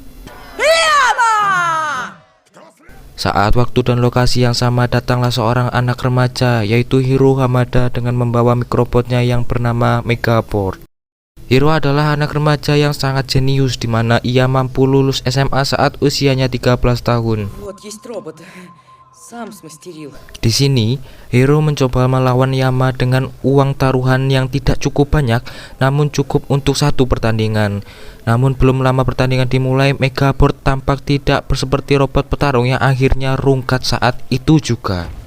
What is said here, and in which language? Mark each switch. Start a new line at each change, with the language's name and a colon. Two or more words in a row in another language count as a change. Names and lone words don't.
Indonesian: Saat waktu dan lokasi yang sama datanglah seorang anak remaja yaitu Hiro Hamada dengan membawa mikrobotnya yang bernama Megabot. Hiro adalah anak remaja yang sangat jenius di mana ia mampu lulus SMA saat usianya 13 tahun.
Russian: Вот есть робот. Сам смастерил.
Indonesian: Di sini, Hiro mencoba melawan Yama dengan uang taruhan yang tidak cukup banyak, namun cukup untuk satu pertandingan. Namun belum lama pertandingan dimulai, Megabot tampak tidak seperti robot petarung yang akhirnya rungkat saat itu juga.